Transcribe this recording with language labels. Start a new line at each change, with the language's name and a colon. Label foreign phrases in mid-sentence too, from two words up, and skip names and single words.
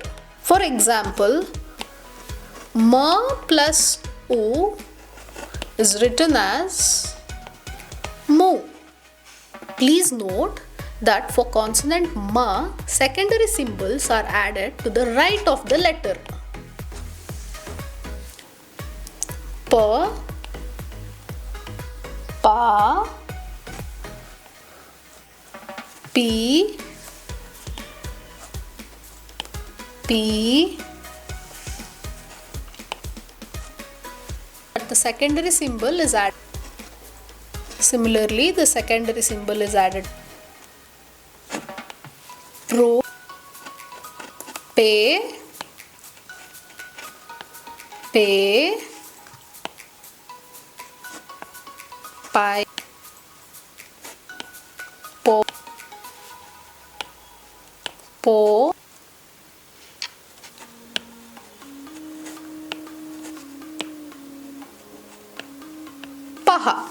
English: For example, ma plus u is written as mu. Please note that for consonant ma, secondary symbols are added to the right of the letter. Pa, pa, pi, pi. But the secondary symbol is added. Similarly, the secondary symbol is added. Pro, pe, pe, pi, po, po, paha.